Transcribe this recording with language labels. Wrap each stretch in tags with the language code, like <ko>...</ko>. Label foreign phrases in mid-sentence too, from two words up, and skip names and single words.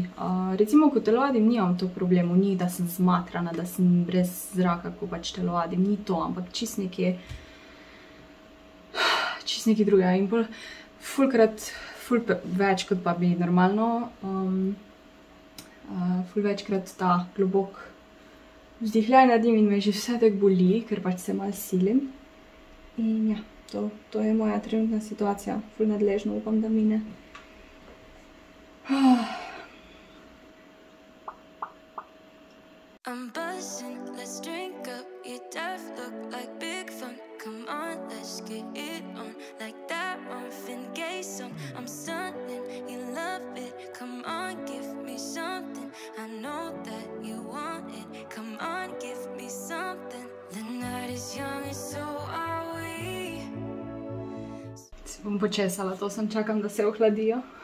<sl>Recimo, ko telovadim, nimam to problemu, ni, da sem zmatrana, da sem brez zraka, ko pač telovadim, ni to, ampak čist nekaj drugega in ful več, kot pa bi normalno, ful večkrat ta globok vzdihljaj naredim in me že vse tak boli, ker pač se malo silim. In ja, to je moja trenutna situacija, ful nadležno, upam, da mine.</sl> <en>I'm buzzing, let's drink up. Your death look like big fun. Come on, let's get it on. Like that Marvin Gaye song. I'm stunning, you love it. Come on, give me something. I know that you want it. Come on, give me something. The night is young and so are we.</en> <sl>Si bom počesala, to sem čakam, da se ohladijo.</sl>